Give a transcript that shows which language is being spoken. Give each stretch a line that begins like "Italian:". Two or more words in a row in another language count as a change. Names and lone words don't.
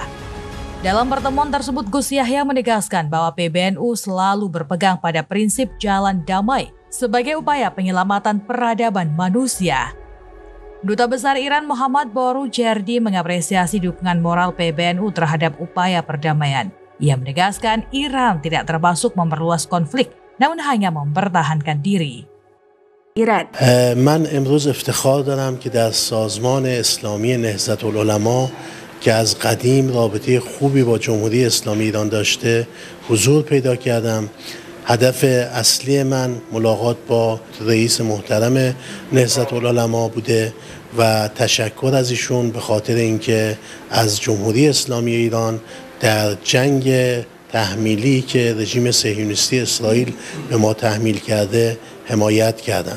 Indonesian: Dalam pertemuan tersebut, Gus Yahya menegaskan bahwa PBNU selalu berpegang pada prinsip jalan damai sebagai upaya penyelamatan peradaban manusia. Duta Besar Iran Muhammad Borujerdi mengapresiasi dukungan moral PBNU terhadap upaya perdamaian. Ia menegaskan Iran tidak termasuk memperluas konflik, namun hanya mempertahankan diri.
Persian: ایران من امروز افتخار دارم که در سازمان اسلامی نهضت‌العلما که از قدیم رابطه خوبی با جمهوری اسلامی ایران داشته حضور پیدا کردم. هدف اصلی من ملاقات با رئیس محترم نهضت‌العلما بوده و تشکر از ایشون به خاطر اینکه از جمهوری اسلامی ایران در جنگ تحمیلی که رژیم صهیونیستی اسرائیل به ما تحمیل کرده حمایت کردند.